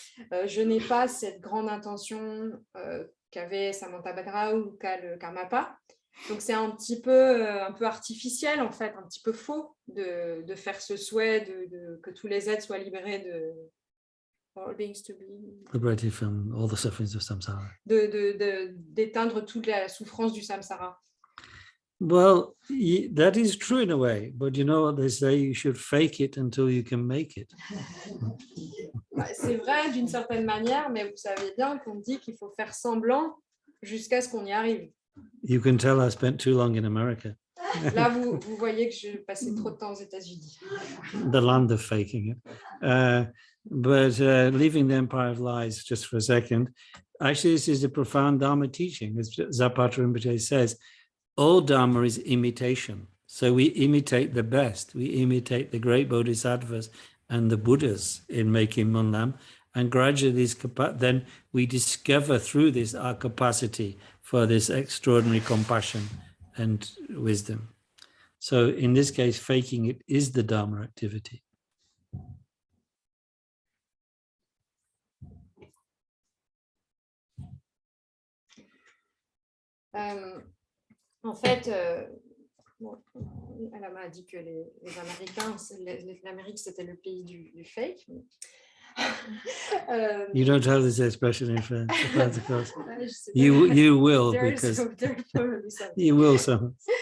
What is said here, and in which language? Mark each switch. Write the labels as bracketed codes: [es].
[fr] Je n'ai pas cette grande intention qu'avait Samantabhadra ou qu'a le Karmapa. Donc, c'est un peu artificiel, en fait, un petit peu faux de faire ce souhait que tous les êtres soient libérés de [en] all beings to be Liberated from all the sufferings of samsara. [fr] D'éteindre toute la souffrance du samsara. [en] Well, that is true in a way, but you know what they say, you should fake it until you can make it. [fr] C'est vrai d'une certaine manière, mais vous savez bien qu'on dit qu'il faut faire semblant jusqu'à ce qu'on y arrive. [en] You can tell I spent too long in America. [fr] Là, vous voyez que je passais trop de temps aux États-Unis. [en] The land of faking it. But leaving the Empire of Lies just for a second, actually, this is a profound Dharma teaching. As Zapata Rinpoche says, all Dharma is imitation. So we imitate the best. We imitate the great bodhisattvas and the Buddhas in making Munlam. And gradually, then we discover through this our capacity for this extraordinary compassion and wisdom. So in this case, faking it is the Dharma activity. [fr] En fait, bon, elle m'a dit que les Américains, l'Amérique, c'était le pays du fake. [en] You don't have this expression in France, of course. You will, because you will some.